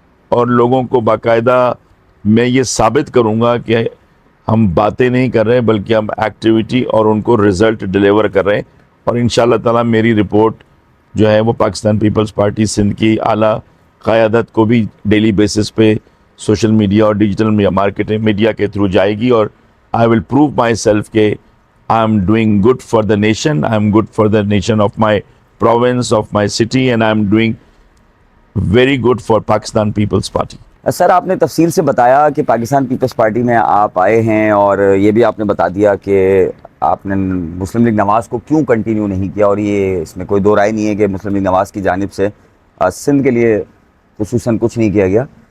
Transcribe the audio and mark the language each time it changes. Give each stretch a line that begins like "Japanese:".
Urdu: اور لوگوں کو باقاعدہ میں یہ ثابت کروں گا کہ ہم باتیں نہیں کر رہے بلکہ ہم ایکٹیویٹی اور ان کو رزلٹ ڈیلیور کر رہے ہیں. اور انشاءاللہ تعالی میری رپورٹ جو ہے وہ پاکستان پیپلز پارٹی سندھ کی اعلیٰ قیادت کو بھی ڈیلی بیسس پہ سوشل میڈیا اور ڈیجیٹل مارکیٹنگ میڈیا کے تھرو جائے گی.
English: اور I will prove myself کہ I am doing good for the nation, I am good for the nation of my province, of my city, and I'm doing very good for Pakistan People's Party.
Urdu: سر آپ نے تفصیل سے بتایا کہ Pakistan Peoples party میں آپ آئے ہیں، اور یہ بھی آپ نے بتا دیا کہ آپ نے مسلم لیگ نواز کو کیوں کنٹینیو نہیں کیا، اور یہ اس میں کوئی دو رائے نہیں ہے کہ مسلم لیگ نواز کی جانب سے سندھ کے لیے خصوصاً کچھ نہیں کیا گیا.